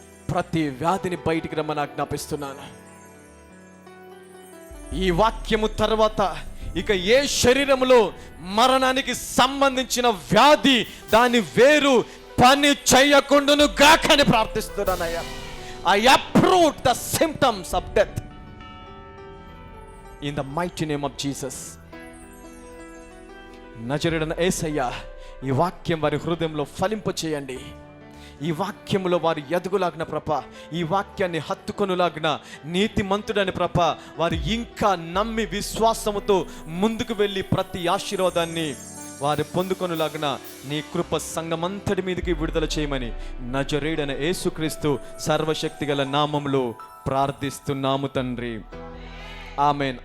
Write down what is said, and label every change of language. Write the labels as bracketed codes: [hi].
[te] ప్రతి వ్యాధిని బయటికి రమ్మని ఆజ్ఞాపిస్తున్నాను. ఈ వాక్యము తర్వాత ఇక ఏ శరీరములో మరణానికి సంబంధించిన వ్యాధి దాని వేరు పని చేయకుండాను గాకని ప్రార్థిస్తున్నానయ్యా. [en] I uproot the symptoms of death in the mighty name of Jesus. [te] నజరేయుడైన యేసయ్యా, ఈ వాక్యం వారి హృదయంలో ఫలింప చేయండి. ఈ వాక్యములో వారు ఎదుగులాగిన ప్రభ, ఈ వాక్యాన్ని హత్తుకొనులాగిన నీతిమంతుడని ప్రభ, వారు ఇంకా నమ్మి విశ్వాసముతో ముందుకు వెళ్ళి ప్రతి ఆశీర్వాదాన్ని వారు పొందుకొనులాగిన నీ కృప సంఘమంతటి మీదకి విడుదల చేయమని నజరేయుడైన యేసుక్రీస్తు సర్వశక్తి గల నామములో ప్రార్థిస్తున్నాము తండ్రి. ఆమెన్.